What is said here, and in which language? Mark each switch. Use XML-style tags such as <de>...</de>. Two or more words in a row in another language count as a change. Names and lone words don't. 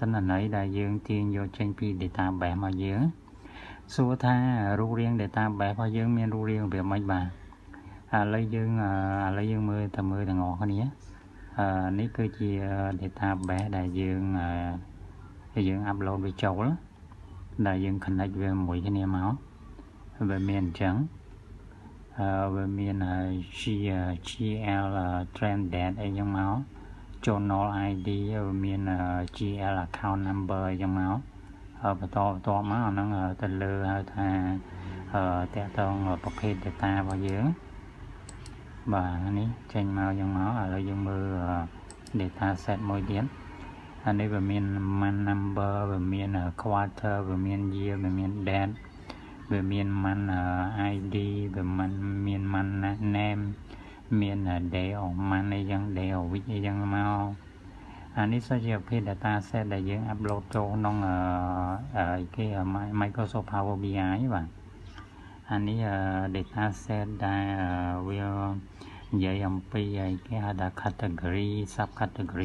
<km>ន្នន័យដែលយើងទាញយកចេញពី database មកយើងសួរថារូបរាង database របស់យើងមានរូបរាងរបៀបម៉េចបាទឥឡូវយើងមើលទាំងអស់គ្នានេះគឺជា database ដែលយើង upload វាចូលដែលយើង connect វាមួយគ្នាមកវាមានអញ្ចឹងវាមាន</km> <en>GL trend date</en> <km>អីចឹងមក</km> <en>journal ID</en> <km>វាមាន</km> <en>GL account number</en> <km>អីចឹងមកបន្តមកអាហ្នឹងទៅលើហៅថាតកតងប្រភេទ data របស់យើងបាទនេះចេញមកយ៉ាងមកឥឡូវយើងមើល</km> <en>data set</en> <km>មួយទៀតអានេះវាមាន</km> <en>month number</en> <km>វាមាន quarter វាមាន year វាមាន date វាមាន</km> <en>month ID</en> <km>វាមាន</km> <en>month name</en> <km>មាន</km> <en>day of month</en> <km>អីចឹង</km> <en>day of week</en> <km>អីចឹងមកអានេះជាប្រភេទ</km> <en>data set</en> <km>ដែលយើង upload ចូលក្នុងគេ Microsoft Power BI បាទអានេះ</km> <en>data set</en> <km>ដែលវានិយាយអំពីគេហៅថា</km> <en>category sub category</en>